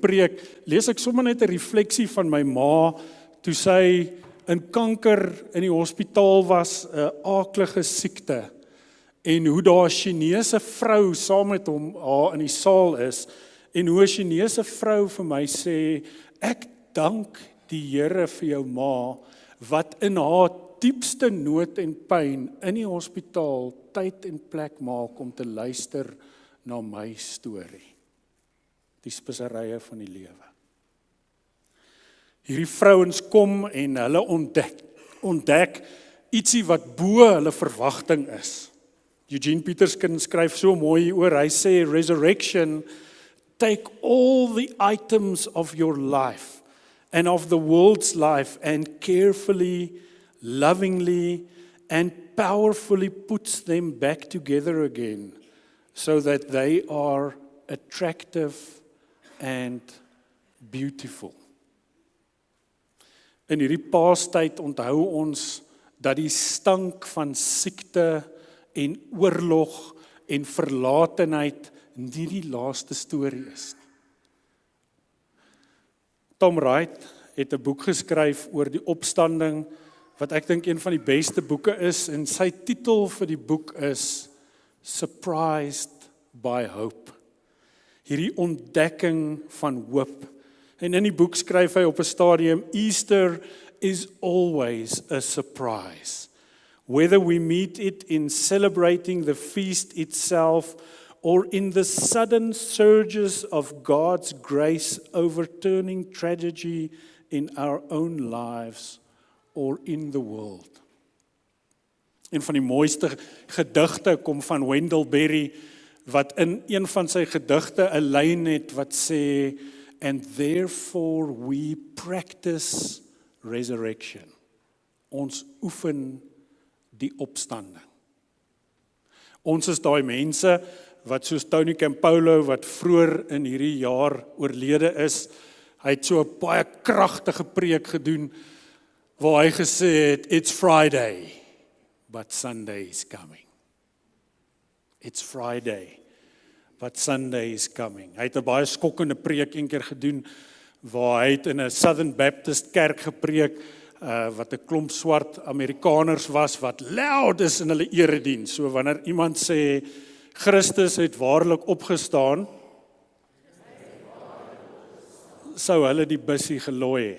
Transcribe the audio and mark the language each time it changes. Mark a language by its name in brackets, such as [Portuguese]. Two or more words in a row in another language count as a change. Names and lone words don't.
[Afrikaans] preek lees ek sommer net 'n refleksie van my ma toe sy in kanker in die hospitaal was, 'n aaklige siekte en hoe daar 'n Chinese vrou saam met haar in die saal is en hoe 'n Chinese vrou vir my sê, ek dank die Here vir jou ma wat in haar diepste nood en pyn in die hospitaal tyd en plek maak om te luister na my storie. Die speserye van die lewe. Hierdie vrouens kom en hulle ontdek ietsie wat bo hulle verwagting is. Eugene Peterson skryf so mooi oor, hy sê, [English] resurrection, take all the items of your life and of the world's life and carefully, lovingly and powerfully puts them back together again so that they are attractive and beautiful. [Afrikaans] In hierdie Paastyd onthou ons dat die stank van siekte en oorlog en verlatenheid nie die laaste storie is nie. Tom Wright het 'n boek geskryf oor die opstanding, wat ek dink een van die beste boeke is, en sy titel vir die boek is Surprised by Hope. Hierdie ontdekking van hoop. En in die boek skryf hy op 'n stadium, [English] Easter is always a surprise. Whether we meet it in celebrating the feast itself or in the sudden surges of God's grace overturning tragedy in our own lives or in the world. [Afrikaans] Een van die mooiste gedigte kom van Wendell Berry, wat in een van sy gedigte 'n lyn het wat sê, [English] and therefore we practice resurrection. [Afrikaans] Ons oefen die opstanding. Ons is daai mense wat soos Tony Campolo, wat vroeër in hierdie jaar oorlede is, hy het so 'n baie kragtige preek gedoen, waar hy gesê het, [English] it's Friday, but Sunday is coming. It's Friday, but Sunday is coming. [Afrikaans] Hy het 'n baie skokkende preek een keer gedoen, waar hy het in 'n Southern Baptist kerk gepreek, wat 'n klomp swart Amerikaners was, wat loud is in hulle erediens. So wanneer iemand sê, Christus het waarlik opgestaan, sou hulle die bussie gelooi het.